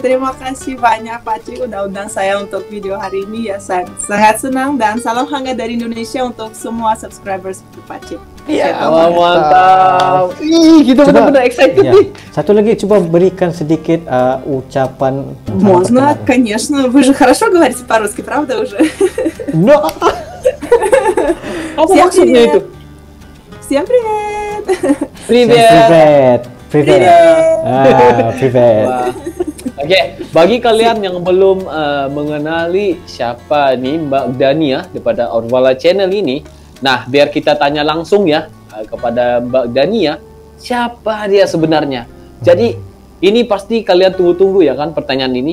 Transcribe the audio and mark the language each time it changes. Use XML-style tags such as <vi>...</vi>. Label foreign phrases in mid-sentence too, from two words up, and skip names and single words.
<id>Terima kasih banyak Pakcik udah undang saya untuk video hari ini ya. Sangat senang dan salam hangat dari Indonesia untuk semua subscribers Pakcik. Ya, mantap. Ih, kita benar-benar excited nih. Сatu lagi, coba berikan sedikit ucapan.</id> <ru>Можно, конечно. Вы же хорошо говорите по-русски, правда уже? No.</ru> <id>Apa maksudnya itu?</id> <ru>Всем привет. Привет. Privet.</ru> <id>Oke, bagi kalian yang belum mengenali siapa nih Mbak Dania daripada Orvala Channel ini, nah biar kita tanya langsung ya kepada Mbak Dania, siapa dia sebenarnya. Jadi ini pasti kalian tunggu-tunggu ya kan pertanyaan ini.</id>